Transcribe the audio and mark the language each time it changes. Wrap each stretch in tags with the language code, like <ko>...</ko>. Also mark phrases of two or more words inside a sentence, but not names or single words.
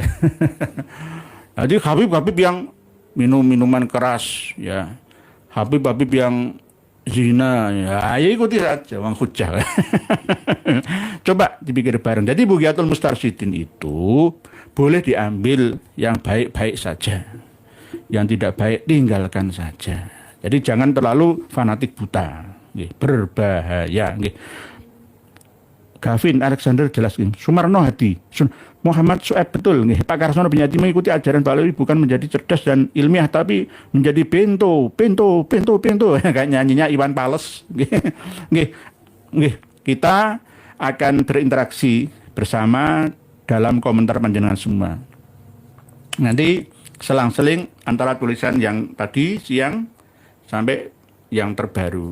<id>Jadi Habib-habib yang minum minuman keras, ya, Habib-habib yang zina, ya ikuti saja, wang hujah. Coba dipikir bareng. Jadi Bugyatul Mustarsyidin itu boleh diambil yang baik-baik saja. Yang tidak baik tinggalkan saja. Jadi jangan terlalu fanatik buta. Nggih, berbahaya. Nggih. Gavin Alexander jelaskan. Sumarno Hadi. Muhammad Sueb betul. Nggih. Pak Karsono Binyati mengikuti ajaran Balawi bukan menjadi cerdas dan ilmiah tapi menjadi bento. Kayak nyanyinya Iwan Fals.</id> <jv>Nggih. Nggih.</jv> <id>Kita akan berinteraksi bersama dalam komentar panjenengan semua. Nanti selang-seling antara tulisan yang tadi siang sampai yang terbaru.</id>